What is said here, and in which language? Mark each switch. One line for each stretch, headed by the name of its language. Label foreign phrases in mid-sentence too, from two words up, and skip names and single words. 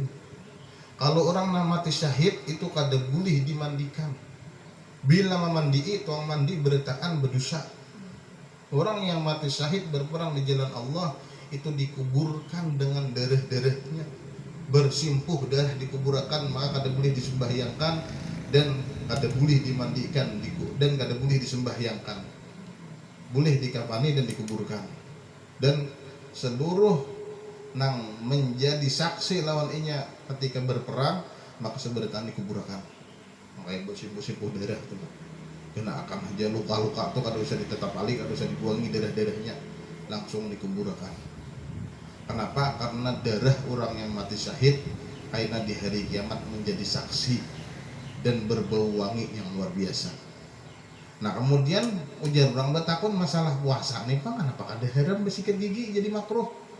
Indonesian: Kalau orang mati syahid itu kada boleh dimandikan. Bila memandi itu orang mandi bertaan berdosa. Orang yang mati syahid berperang di jalan Allah itu dikuburkan dengan darah-darahnya. Bersimpuh darah dikuburkan, maka kada boleh disembahyangkan dan kada boleh dimandikan dan kada boleh disembahyangkan. Boleh dikafani dan dikuburkan. Dan seluruh nang menjadi saksi lawan inya ketika berperang maka seberatan dikuburkan. Makanya bersimpuh-simpuh darah itu. Kena akan aja luka-luka itu kada usah ditetapali, kada usah dibuangi darah-darahnya, langsung dikuburkan. Kenapa? Karena darah orang yang mati syahid karena di hari kiamat menjadi saksi dan berbau wangi yang luar biasa. Nah kemudian ujar orang betakun masalah puasa nih Pak, kenapa ada haram bersikat gigi jadi makruh?